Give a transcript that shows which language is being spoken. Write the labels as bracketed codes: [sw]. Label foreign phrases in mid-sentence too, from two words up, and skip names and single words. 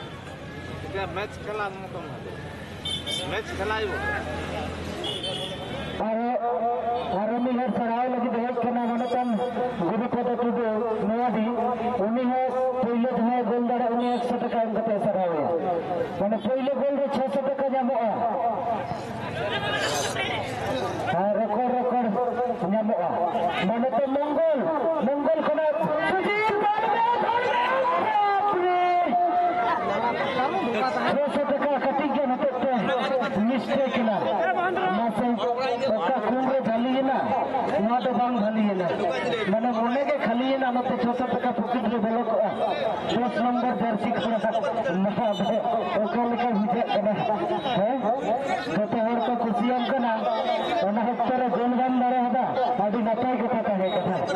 [sat] मैच खेला मैच खेलाई ᱟᱨ ᱩᱱᱤ ᱦᱚᱲ ᱥᱟᱨᱦᱟᱣ ᱞᱟᱹᱜᱤᱫ ᱦᱮᱡ ᱠᱟᱱᱟ ᱢᱟᱱᱚᱛᱟᱱ ᱜᱩᱨᱩᱯᱚᱫ ᱴᱩᱰᱩ ᱱᱚᱣᱟᱰᱤ ᱩᱱᱤ ᱦᱚᱸ ᱯᱳᱭᱞᱳ ᱡᱟᱦᱟᱸᱭ ᱜᱳᱞ ᱫᱟᱲᱮᱭᱟᱜ ᱩᱱᱤ 100 টাকা ᱮᱢ ᱠᱟᱛᱮ ᱥᱟᱨᱦᱟᱣᱮᱭᱟ ᱢᱟᱱᱮ ᱯᱳᱭᱞᱳ ᱜᱳᱞ ᱨᱮ 600 টাকা ᱧᱟᱢᱚᱜᱼᱟ ᱟᱨ ᱨᱮᱠᱚᱨᱰ ᱧᱟᱢᱚᱜᱼᱟ ᱢᱟᱱᱮ ᱛᱚ ᱢᱚᱝᱜᱚᱞ ᱠᱷᱚᱱᱟᱜ সুজিত ᱪᱷᱚᱥᱚ টাকা ᱠᱟᱹᱴᱤᱡ ᱜᱮ ᱦᱚᱛᱮᱡ ᱛᱮ ᱢᱤᱥᱴᱮᱠ ᱮᱱᱟ ᱢᱟᱥᱮ ᱚᱠᱟ ᱠᱷᱩᱱ ᱨᱮ ᱵᱷᱟᱹᱞᱤᱭᱮᱱᱟ ᱱᱚᱣᱟ ᱫᱚ ᱵᱟᱝ ᱵᱷᱟᱹᱞᱤᱭᱮᱱᱟ ᱢᱟᱱᱮ ᱢᱚᱱᱮ ᱜᱮ ᱠᱷᱟᱹᱞᱤᱭᱮᱱᱟ ᱱᱚᱛᱮ 600 টাকা পকেট ᱨᱮ ᱵᱚᱞᱚ ᱠᱚᱜᱼᱟ 10 নম্বর জার্সি ᱠᱚᱲᱟ ᱱᱚᱣᱟ ᱫᱚ ᱚᱠᱟ ᱞᱮᱠᱟ ᱵᱩᱡᱷᱟᱹᱜ ᱠᱟᱱᱟ ᱦᱮᱸ ᱡᱚᱛᱚ ᱦᱚᱲ ᱠᱚ ᱠᱩᱥᱤᱭᱟᱢ ᱠᱟᱱᱟ ᱚᱱᱟ ᱚᱠᱛᱚ ᱨᱮ ᱜᱳᱞ ᱵᱟᱢ ᱫᱟᱲᱮᱭᱟᱫᱟ ᱟᱹᱰᱤ ᱱᱟᱯᱟᱭ ᱠᱟᱛᱷᱟ ᱛᱟᱦᱮᱸ ᱠᱟᱱᱟ